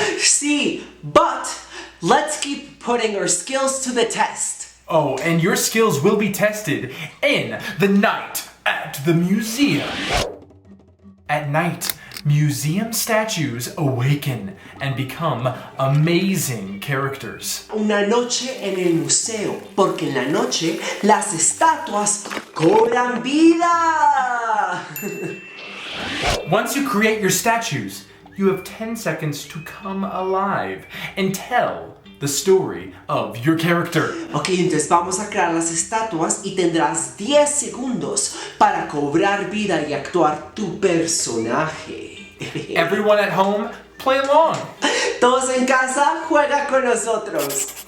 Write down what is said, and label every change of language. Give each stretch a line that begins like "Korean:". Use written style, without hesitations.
English: Sí, but let's keep putting our skills to the test. Oh, and your skills will be tested in the night at the museum. At night, museum statues awaken and become amazing characters.
Spanish: Una noche en el museo, porque en la noche las estatuas cobran vida.
English: Once you create your statues, you have 10 seconds to come alive and tell the story of your character.
Spanish: Ok, entonces vamos a crear las estatuas y tendrás 10 segundos para cobrar vida y actuar tu personaje.
English: Everyone at home, play along.
Spanish: Todos en casa, juega con nosotros.